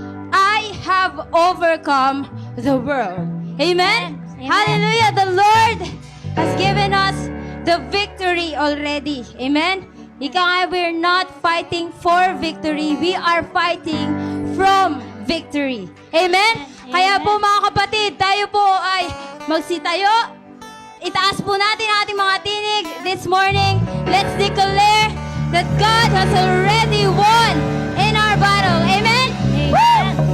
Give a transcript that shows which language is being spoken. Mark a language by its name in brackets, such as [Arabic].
[English] I have overcome the world. Amen? Hallelujah. The Lord has given us the victory already. Amen? [Filipino] Ika nga, [English] we're not fighting for victory. We are fighting from victory. Amen? [Filipino] Kaya po mga kapatid, tayo po ay magsitayo. Itaas po natin ang ating mga tinig [English] this morning. Let's declare that God has already won in our battle. Amen? Woo!